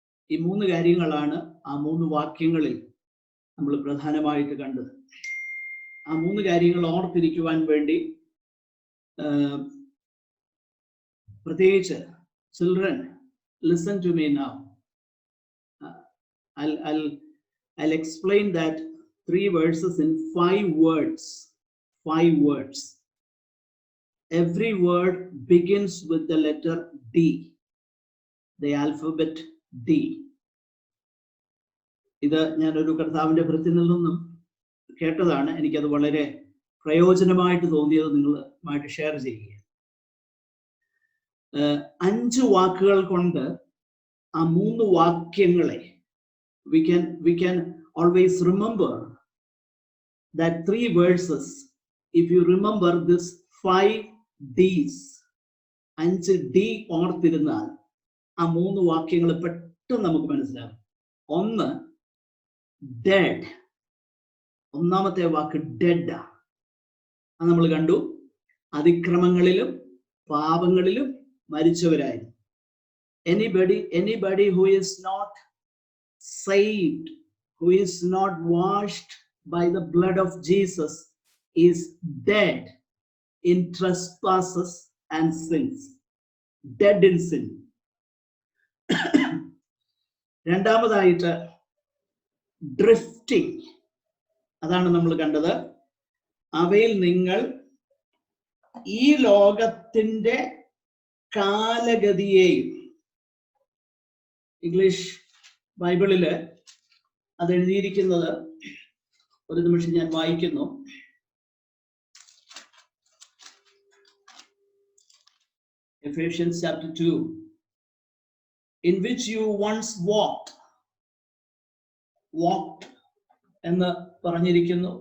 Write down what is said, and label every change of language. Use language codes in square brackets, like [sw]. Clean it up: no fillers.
[ml] ഈ 3 കാര്യങ്ങളാണ് ആ 3 വാക്യങ്ങളിൽ നമ്മൾ പ്രധാനമായിട്ട് കണ്ടത്. ആ 3 കാര്യങ്ങൾ ഓർത്തിരിക്കുവാൻ വേണ്ടി പ്രത്യേകിച്ച് children, [en] Listen to me now. I'll explain that 3 verses in 5 words. 5 words. Every word begins with the letter D, the alphabet D. [ml] ഇത് ഞാനൊരു കർത്താവിൻ്റെ ഭൃത്യനിൽ നിന്നും കേട്ടതാണ്. എനിക്കത് വളരെ പ്രയോജനമായിട്ട് തോന്നിയത് നിങ്ങളുമായിട്ട് ഷെയർ ചെയ്യുക. 5 വാക്കുകൾ കൊണ്ട് ആ 3 വാക്യങ്ങളെ [en] we can always remember that 3 verses. If you remember this 5 D's, [ml] 5 D ഓർത്തിരുന്നാൽ ആ 3 വാക്യങ്ങൾ പെട്ടെന്ന് നമുക്ക് മനസ്സിലാകും. 1, ഡെഡ്. 1-ാമത്തെ വാക്ക് ഡെഡ്. അത് നമ്മൾ കണ്ടു. അതിക്രമങ്ങളിലും പാപങ്ങളിലും മരിച്ചവരായിരുന്നു. [en] Anybody who is not saved, who is not washed by the blood of Jesus, is dead in trespasses and sins. Dead in sin. [ml] 2-ാമതായിട്ട് drifting. അതാണ് നമ്മൾ കണ്ടത്. അവയിൽ നിങ്ങൾ ഈ ലോകത്തിൻ്റെ കാലഗതിയെയും, ഇംഗ്ലീഷ് ബൈബിളില് അത് എഴുതിയിരിക്കുന്നത്, ഒരു നിമിഷം ഞാൻ വായിക്കുന്നു. [en] Ephesians chapter 2, in which you once walked [ml] എന്ന് പറഞ്ഞിരിക്കുന്നു.